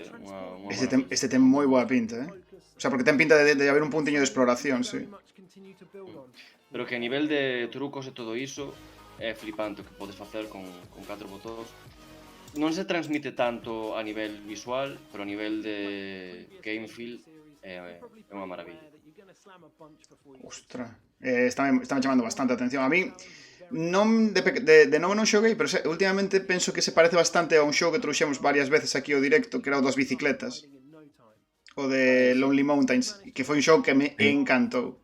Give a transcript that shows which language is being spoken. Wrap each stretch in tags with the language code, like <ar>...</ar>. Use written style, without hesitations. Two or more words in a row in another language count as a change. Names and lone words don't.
<gl>Este ten moi boa pinta,</gl> <es>O sea,</es> <gl>porque ten pinta de haber un puntiño de exploración, sí. Pero que a nivel de trucos e todo iso é flipante o que podes facer con 4 botóns. Non se transmite tanto a nivel visual, pero a nivel de</gl> <en>game feel</en> <gl>é unha maravilla. Ostra, está me chamando bastante a atención.</gl> <es>A mí,</es> <gl>Non de novo non xoguei, pero últimamente penso que se parece bastante a un xogo que trouxemos varias veces aquí ao directo, que era o das bicicletas. O de Lonely Mountains, que foi un xogo que me encantou.</gl>